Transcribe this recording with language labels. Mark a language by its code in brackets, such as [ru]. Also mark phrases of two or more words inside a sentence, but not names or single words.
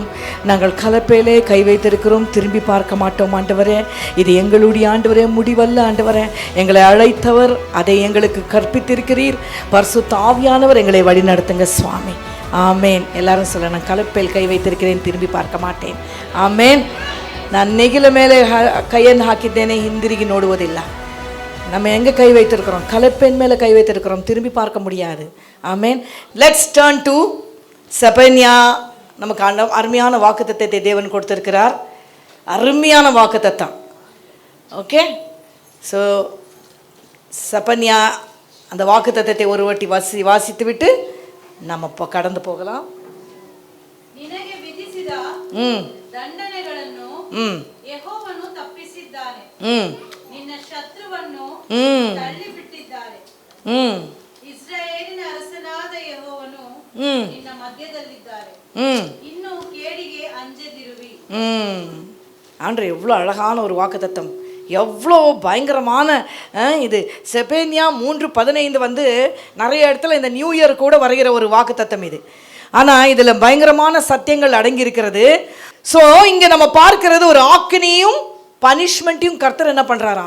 [ta] நாங்கள் கலப்பையிலே கை வைத்திருக்கிறோம், திரும்பி பார்க்க மாட்டோம் ஆண்டவரே. இது எங்களுடைய ஆண்டவரே முடிவல்ல ஆண்டவரே. எங்களை அழைத்தவர், அதை எங்களுக்கு கற்பித்திருக்கிறீர். பரிசுத்த ஆவியானவர் எங்களை வழி நடத்துங்க சுவாமி. ஆமேன். எல்லாரும் சொல்ல, நான் கலப்பையில் கை வைத்திருக்கிறேன், திரும்பி பார்க்க மாட்டேன். [kn] ಆಮೇನ್. ನಾನು ನೇಗಿಲ ಮೇಲೆ ಕೈಯನ್ನು ಹಾಕಿದ್ದೇನೆ, ಹಿಂದಿರುಗಿ ನೋಡುವುದಿಲ್ಲ. [ta] நம்ம எங்கே கை வைத்திருக்கிறோம்? கலப்பையின் மேலே கை வைத்திருக்கிறோம், திரும்பி பார்க்க முடியாது. [en] ஆமேன். let's turn to Zephaniah. [ta] நமக்கு அருமையான வாக்குத்தத்தத்தை தேவன் கொடுத்திருக்கிறார், அருமையான வாக்குத்தத்தம். ஓகே, ஸோ செபனியா அந்த வாக்குத்தத்தத்தை ஒரு வாட்டி வாசித்து விட்டு நம்ம இப்போ கடந்து போகலாம். [kn] ಯೆಹೋವನು ತಪ್ಪಿಸಿದ್ದಾನೆ, ನಿನ್ನ ಶತ್ರುವನ್ನು ತಳ್ಳಿಬಿಟ್ಟಿದ್ದಾನೆ. ಇಸ್ರಾಯೇಲಿನ ಅರಸನಾದ ಯೆಹೋವನು ನಿನ್ನ ಮಧ್ಯದಲ್ಲಿದ್ದಾರೆ, ಇನ್ನು ಕೇಡಿಗೆ ಅಂಜದಿರುವಿ. [ta] ஆண்டு எவ்வளோ அழகான ஒரு வாக்குத்தத்தம், எவ்வளோ பயங்கரமான இது. செபனியா 3:15 வந்து நிறைய இடத்துல இந்த [en] New Year [ta] கூட வருகிற ஒரு வாக்குத்தத்தம் இது. ஆனால் இதில் பயங்கரமான சத்தியங்கள் அடங்கியிருக்கிறது. ஸோ இங்கே நம்ம பார்க்கிறது ஒரு ஆக்கினியும் பனிஷ்மெண்ட்டையும் கர்த்தர் என்ன பண்ணுறாராம்.